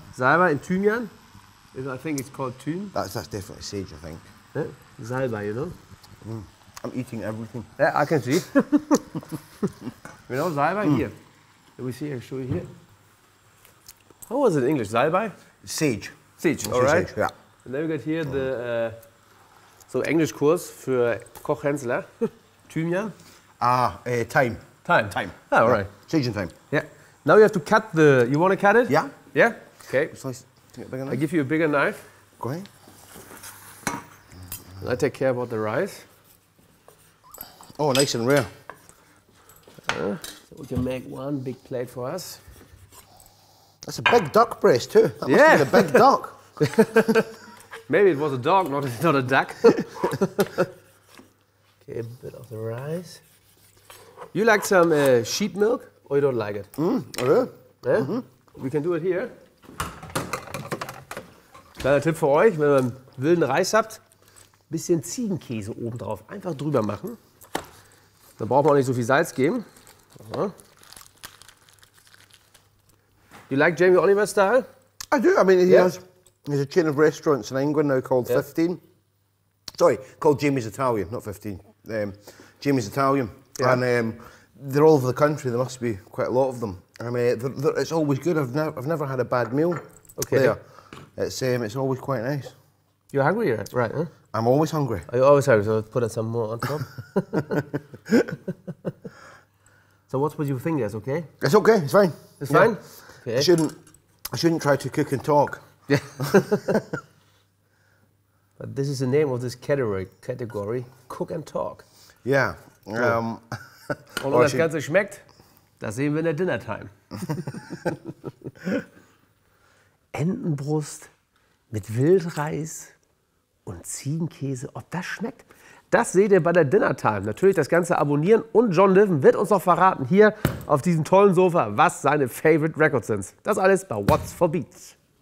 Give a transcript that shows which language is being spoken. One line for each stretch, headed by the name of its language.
English: Salbei and thymian. I think it's called thyme. That's definitely sage, I think. Yeah. Salbei, you know? I'm eating everything. Yeah, I can see. You know, salbei here. Let me see, I'll show you here. How was it in English? Salbei? Sage. Sage, all right. Sage, yeah. And then we got here the so
German: Englischkurs für Koch
English: Henssler. Thymian. Thyme. Thyme. Thyme. Ah, all right. Sage and thyme. Yeah. Now you have to cut the. You want to cut it? Yeah. Yeah. Okay. Slice. Bigger I knife. give you a bigger knife. Go ahead. And I take care about the rice. Oh, nice and rare. So we can make one big plate for us. That's a big duck breast too. That must Yeah. be a big duck. Maybe it was a dog, not a duck. Okay, a bit of the rice. You like some sheep milk or you don't like it? Okay. Yeah? We can do it here.
German: Kleiner Tipp für euch, wenn ihr einen wilden Reis habt, ein bisschen Ziegenkäse oben drauf einfach drüber machen. Dann braucht man auch nicht so viel Salz geben. Aha.
English: You like Jamie Oliver style? I do. I mean, Yeah. there's a chain of restaurants in England now called 15. Sorry, called Jamie's Italian, not 15. Jamie's Italian. Yeah. And they're all over the country. There must be quite a lot of them. I mean, it's always good. I've never had a bad meal there. It's always quite nice. You're hungry, right? Huh? I'm always hungry. Are you always hungry? So put some more on top. So what would you think? That's okay? It's okay. It's fine. It's fine. Okay. I shouldn't try to cook and talk. Yeah. But this is the name of this category. Cook and talk. Yeah.
German: Und ob das Ganze schmeckt, das sehen wir in der Dinnertime. Entenbrust mit Wildreis und Ziegenkäse. Ob das schmeckt, das seht ihr bei der Dinnertime. Natürlich das Ganze abonnieren und John Niven wird uns noch verraten, hier auf diesem tollen Sofa, was seine Favorite Records sind. Das alles bei What's for Beats.